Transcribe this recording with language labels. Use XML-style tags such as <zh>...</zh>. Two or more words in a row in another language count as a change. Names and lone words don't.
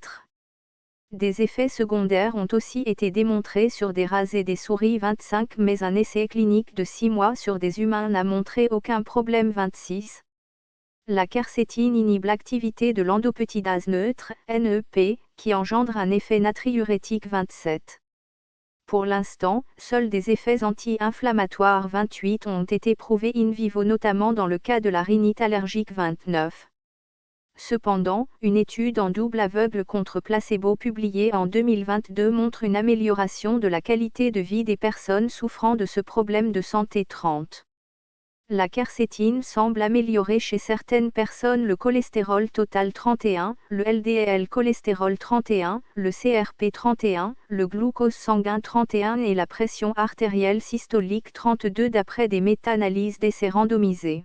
<fr>Des effets secondaires ont aussi été démontrés sur des rats et des souris 25 mais un essai clinique de 6 mois sur des humains n'a montré aucun problème 26. La quercétine inhibe l'activité de l'endopeptidase neutre, NEP, qui engendre un effet natriurétique 27. Pour l'instant, seuls des effets anti-inflammatoires 28 ont été prouvés</fr> <la>in vivo</la> <fr>notamment dans le cas de la rhinite allergique 29. Cependant, une étude en double aveugle contre placebo publiée en 2022 montre une amélioration de la qualité de vie des personnes souffrant de ce problème de santé 30. La quercétine semble améliorer chez certaines personnes le cholestérol total 31, le LDL cholestérol 31, le CRP 31, le glucose sanguin 31 et la pression artérielle systolique 32 d'après des méta-analyses d'essais randomisés.</fr>